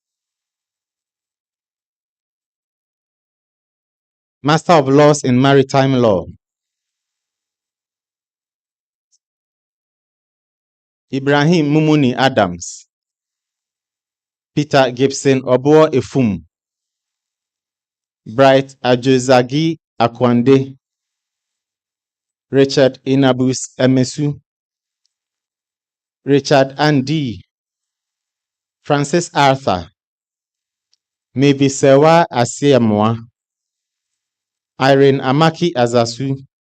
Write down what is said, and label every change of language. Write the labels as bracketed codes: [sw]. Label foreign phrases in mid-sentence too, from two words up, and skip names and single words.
[en] Master of Laws in Maritime Law. Ibrahim Mumuni Adams, Peter Gibson Obuo Efum, Bright Ajozagi Akwande, Richard Inabus Emesu, Richard Andy, Francis Arthur, Mebisewa Asiamoa, Irene Amaki Azasu,